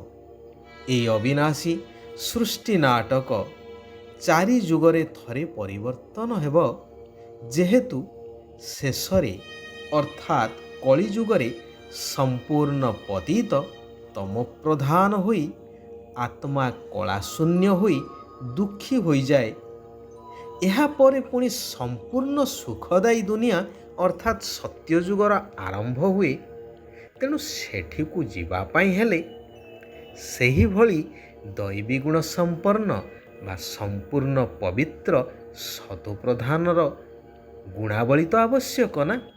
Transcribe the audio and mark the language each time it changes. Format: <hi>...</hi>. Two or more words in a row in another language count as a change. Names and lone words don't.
<or>ଏଇ ଅବିନାଶୀ ସୃଷ୍ଟି ନାଟକ ଚାରି ଯୁଗରେ ଥରେ ପରିବର୍ତ୍ତନ ହେବ, ଯେହେତୁ ଶେଷରେ ଅର୍ଥାତ୍ କଳିଯୁଗରେ ସମ୍ପୂର୍ଣ୍ଣ ପତିତ ତମ ପ୍ରଧାନ ହୋଇ ଆତ୍ମା କଳାଶୂନ୍ୟ ହୋଇ ଦୁଃଖୀ ହୋଇ ଯାଏ। ଏହାପରେ ପୁଣି ସମ୍ପୂର୍ଣ୍ଣ ସୁଖଦାୟୀ ଦୁନିଆ ଅର୍ଥାତ୍ ସତ୍ୟଯୁଗର ଆରମ୍ଭ ହୁଏ। ତେଣୁ ସେଠିକୁ ଯିବା ପାଇଁ ହେଲେ ସେହିଭଳି ଦୈବୀ ଗୁଣ ସମ୍ପନ୍ନ ବା ସମ୍ପୂର୍ଣ୍ଣ ପବିତ୍ର ସତୁପ୍ରଧାନର ଗୁଣାବଳୀ ତ ଆବଶ୍ୟକ ନା।</or>